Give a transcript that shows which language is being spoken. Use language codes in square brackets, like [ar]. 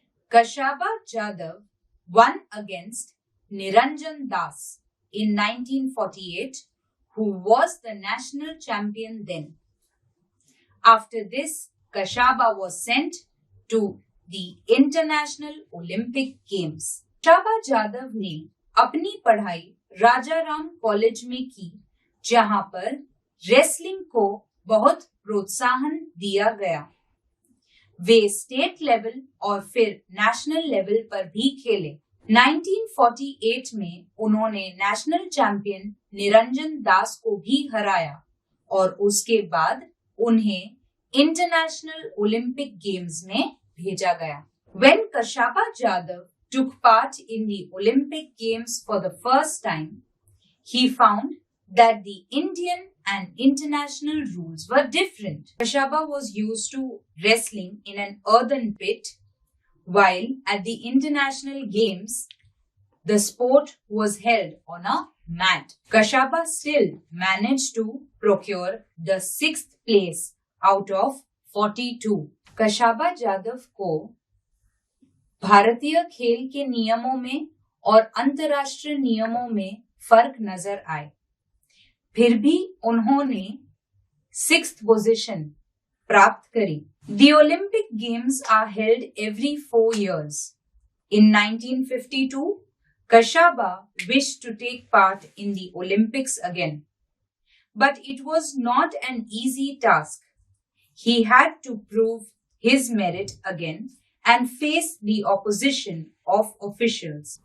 [en] Kashaba Jadhav won against Niranjan Das in 1948, who was the national champion then. After this, Kashaba was sent to the International Olympic Games. [hi] कशाबा Jadhav ने अपनी पढ़ाई राजा Ram college में की, जहां पर wrestling को बहुत प्रोत्साहन दिया गया। वे स्टेट लेवल और फिर नेशनल लेवल पर भी खेले। 1948 में उन्होंने नेशनल चैंपियन निरंजन दास को भी हराया और उसके बाद उन्हें इंटरनेशनल ओलंपिक गेम्स में भेजा गया। [en] When Kashaba Jadhav took part in the Olympic Games for the first time, he found that the Indian and international rules were different. Kashaba was used to wrestling in an earthen pit, while at the international games, the sport was held on a mat. Kashaba still managed to procure the 6th place out of 42. [hi] कशाबा Jadhav को भारतीय खेल के नियमों में और अंतर्राष्ट्रीय नियमों में फर्क नजर आए, फिर भी उन्होंने 6th पोजीशन प्राप्त करी। [en] The Olympic Games are held every 4 years. In 1952, Kashaba wished to take part in the Olympics again, but it was not an easy task. He had to prove his merit again and face the opposition of officials.